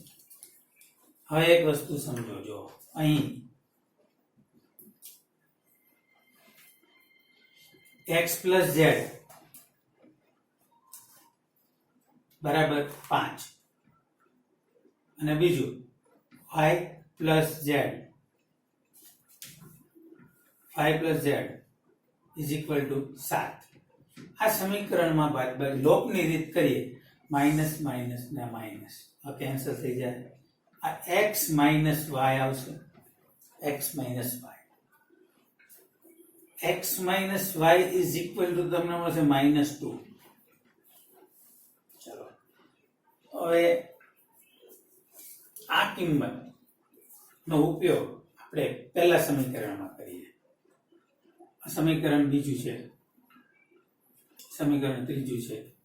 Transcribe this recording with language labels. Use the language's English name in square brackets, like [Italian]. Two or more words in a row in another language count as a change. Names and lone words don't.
[Gujarati] હવે એક વસ્તુ સમજો. જો અહીં [English] x plus z [Gujarati] બરાબર 5 અને બીજું [English] y plus z is equal to [Gujarati] 7. આ સમીકરણમાં બાદબાકી લોપની રીત કરીએ [English] minus minus [Gujarati] ને માઇનસ આ કેન્સલ થઈ જાય. [English] આ x minus y આવશે. x minus y is equal to [Gujarati] તમને મળશે [English] -2. [Gujarati] ચલો હવે આ કિંમતનો ઉપયોગ આપણે પહેલા સમીકરણમાં કરીએ. આ સમીકરણ બીજું છે, સમીકરણ ત્રીજું છે.